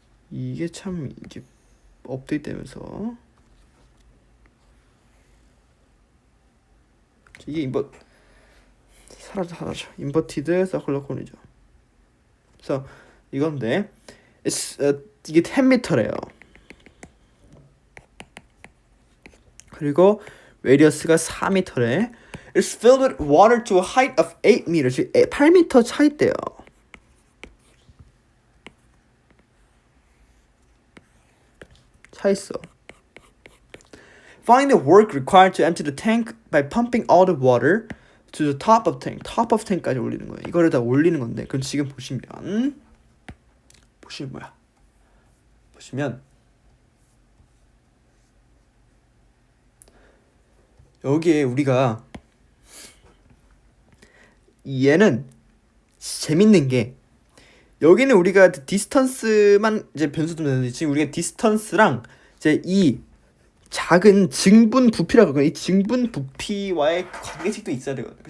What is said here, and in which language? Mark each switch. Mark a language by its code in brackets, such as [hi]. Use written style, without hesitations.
[ko] 이게 참 이게 업데이트 되면서 이게 사라져. 인버티드 서큘러 콘이죠. 그래서 이건데 이게 10m래요. 그리고 레디어스가 4m래. [en] It's filled with water to a height of 8 meters. [ko] 8m 차 있대요. 차 있어. [en] Find the work required to empty the tank by pumping all the water to the top of tank. top of tank [ko] 까지 올리는 거예요. 이거를 다 올리는 건데 그럼 지금 보시면 뭐야? 보시면 여기에 우리가 얘는 재밌는 게 여기는 우리가 디스턴스만 이제 변수 두면 되는데 지금 우리가 디스턴스랑 이제 이 작은 증분 부피라고 하거든요. 이 증분 부피와의 관계식도 있어야 되거든요.